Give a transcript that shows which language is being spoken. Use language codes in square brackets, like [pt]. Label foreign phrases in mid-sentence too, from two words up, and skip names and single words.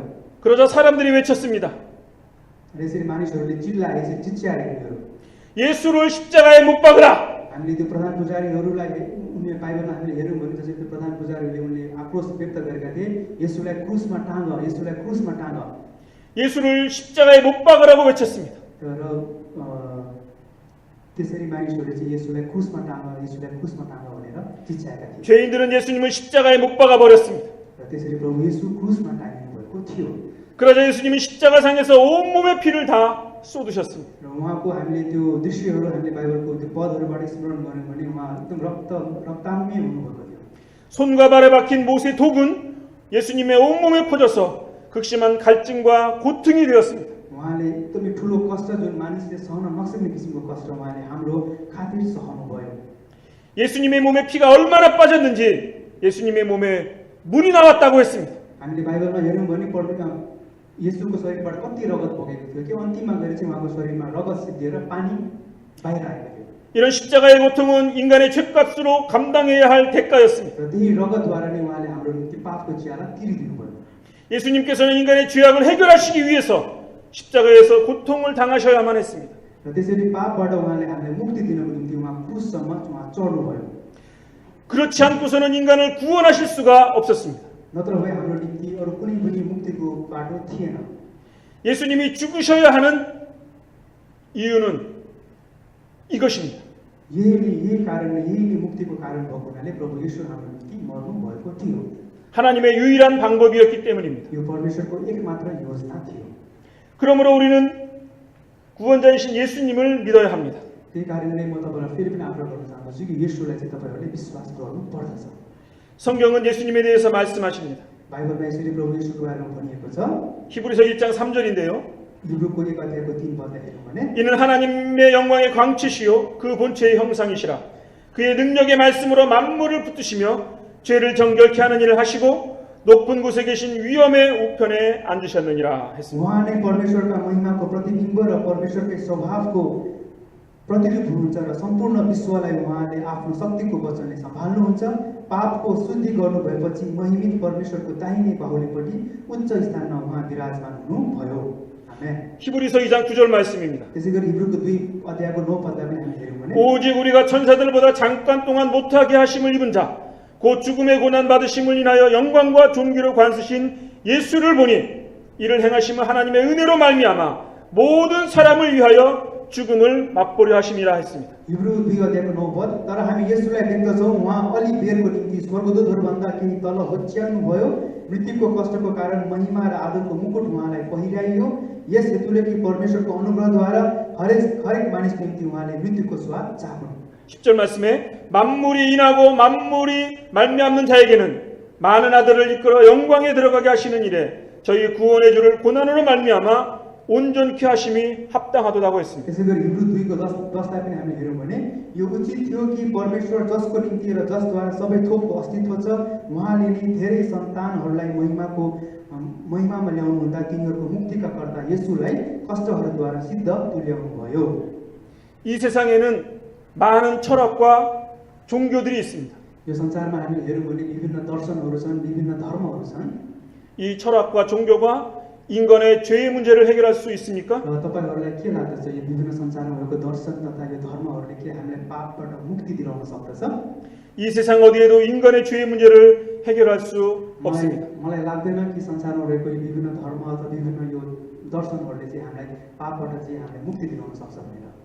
[ko] 그러자 사람들이 외쳤습니다. [ne] यसरी मानिसहरूले चिल्लाए, चिच्याए उनीहरू, [ko] 예수를 십자가에 못 박으라. [ne] हामीले त्यो प्रधान पुजारीहरूलाई उनीहरू बाइबलमा हामीले हेऱ्यौँ भने जसरी त्यो प्रधान पुजारीहरूले उनले आक्रोश व्यक्त गरेका थिए, येशूलाई क्रुसमा टाँग, येशूलाई क्रुसमा टाँग, [ko] 예수를 십자가에 못 박으라고 외쳤습니다. [ne] तर त्यसरी मानिसहरूले चाहिँ येशूलाई क्रुसमा टाँग, येशूलाई क्रुसमा टाँग भनेर चिच्याएका थिए। [ko] 죄인들은 예수님을 십자가에 못 박아 버렸습니다. [ne] र त्यसरी प्रभु येशू क्रुसमा टाँगिनु भएको थियो। [ko] 그러자 예수님이 십자가상에서 온몸의 피를 다 쏟으셨습니다. [ne] र उहाँको हामीले त्यो दृश्यहरू हामीले बाइबलको त्यो पदहरूबाट स्मरण गर्यौँ भने उहाँ एकदम रक्ताम्य हुनुभएको थियो। [ko] 손과 발에 박힌 못의 독은 예수님의 온몸에 퍼져서 극심한 갈증과 고통이 되었습니다. [ne] उहाँले एकदमै ठुलो कष्ट जुन मानिसले सहन नसक्ने किसिमको कष्ट उहाँले हाम्रो खातिर सहनुभयो। [ko] 예수님의 몸에 피가 얼마나 빠졌는지 예수님의 몸에 물이 나왔다고 했습니다. [ne] हामीले बाइबलमा हेऱ्यौँ भने येशूको शरीरबाट कति रगत बगेको थियो कि अन्तिममा गएर चाहिँ उहाँको शरीरमा रगत सिद्धिएर पानी बाहिर आएको थियो। [ko] 이런 십자가의 고통은 인간의 죄값으로 감당해야 할 대가였습니다. [ne] र त्यही रगतद्वारा नै उहाँले हाम्रो निम्ति पापको चियाला तिरिदिनु भयो। [ko] 예수님께서는 인간의 죄악을 해결하시기 위해서 십자가에서 고통을 당하셔야만 했습니다. [ne] र त्यसरी पापबाट उहाँले हामीलाई मुक्ति दिनको निम्ति उहाँ क्रुससम्म उहाँ चढ्नुभयो। [ko] 그렇지 않고서는 인간을 구원하실 수가 없었습니다. [ne] नत्र भए हाम्रो निम्ति अरू कुनै पनि मुक्तिको बाटो थिएन। [ko] 예수님이 죽으셔야 하는 이유는 이것입니다. [ne] यही कारणले यही नै मुक्तिको कारण भएको हुनाले प्रभु येशू हाम्रो निम्ति मर्नु भएको थियो। [ko] 하나님의 유일한 방법이었기 때문입니다. [ne] यो परमेश्वरको एकमात्र योजना थियो। [ko] 그러므로 우리는 구원자이신 예수님을 믿어야 합니다. [ne] त्यही कारणले म तपाईहरुलाई फेरि पनि आग्रह गर्न चाहन्छु कि येशूलाई चाहिँ तपाईहरुले विश्वास गर्नु पर्दछ। [ko] 성경은 예수님에 대해서 말씀하십니다. [ne] बाइबलमा यसरी प्रभु येशूको बारेमा भनिएको छ। [ko] 히브리서 1장 3절인데요. [ne] हिब्रूको 1 अध्यायको 3 पदलाई हेरौँ भने [ko] 이는 하나님의 영광의 광채시요 그 본체의 형상이시라. 그의 능력의 말씀으로 만물을 붙드시며 죄를 정결케 하는 일을 하시고 높은 곳에 계신 위엄의 우편에 앉으셨느니라 했습니다. [ne] उहाँ नै परमेश्वरका महिमाको प्रतिबिम्ब र परमेश्वरकै स्वभावको प्रतिरूप हुनुहुन्छ र सम्पूर्ण विश्वलाई उहाँले आफ्नो शक्तिको वचनले सम्हाल्नुहुन्छ। पापको शुद्धि गर्नु भएपछि महिमित परमेश्वरको दाहिने बाहुलीपट्टि उच्च स्थानमा उहाँ विराजमान हुनुभयो। आमेन। [ko] 히브리서 2장 9절 말씀입니다. [ne] त्यसैगरी हिब्रूको 2 अध्यायको 9 पदलाई पनि हामी हेरौँ भने [ko] 오직 우리가 천사들보다 잠깐 동안 못하게 하심을 입은 자 곧 죽음의 고난 받으심을 인하여 영광과 존귀로 관쓰신 예수를 보니 이를 행하심은 하나님의 은혜로 말미암아 모든 사람을 위하여 죽음을 맛보려 하심이라 했습니다. [ne] हिब्रू 2 अध्यायको 9 पद तर हामी येशूलाई देख्दछौँ उहाँ अलि बेरको निम्ति स्वर्गदूतहरूभन्दा केही तल होच्याउनु भयो। मृत्युको कष्टको कारण महिमा र आदरको मुकुट उहाँलाई पहिराइयो। यस हेतुले कि परमेश्वरको अनुग्रहद्वारा हरेक मानिसको निम्ति उहाँले मृत्युको स्वाद चाख्नु। [ko] 10절 말씀에 만물이 인하고 만물이 말미암는 자에게는 많은 아들을 이끌어 영광에 들어가게 하시는 일에 저희 구원의 주를 고난으로 말미암아 온전케 하심이 합당하도다고 했습니다. [ne] त्यसैगरी हिब्रू 2 को 10लाई पनि हामीले हेरौँ भने यो उचित थियो कि परमेश्वर जसको निम्ति र जसद्वारा सबै थोकको अस्तित्व छ उहाँले नै धेरै सन्तानहरूलाई महिमामा ल्याउनु हुँदा तिनीहरूको मुक्तिका कर्ता येशूलाई कष्टहरूद्वारा सिद्ध तुल्याउनु भयो। [ko] 이 세상에는 많은 철학과 종교들이 있습니다. [ne] यो संसारमा हामीले हेरौँ भने विभिन्न दर्शनहरू छन्, विभिन्न धर्महरू छन्। [ko] 이 철학과 종교가 인간의 죄의 문제를 해결할 수 있습니까? [ne] र तपाईहरुलाई के लाग्दछ यो विभिन्न संसारमा भएको दर्शन तथा यो धर्महरूले के हामीलाई पापबाट मुक्ति दिलाउन सक्दछ? [ko] 이 세상 어디에도 인간의 죄의 문제를 해결할 수 없습니다. [ne] मलाई लाग्दैन कि संसारमा रहेको यो विभिन्न धर्म अथवा विभिन्न यो दर्शनहरूले चाहिँ हामीलाई पापबाट चाहिँ हामीलाई मुक्ति दिलाउन सक्छ भनेर।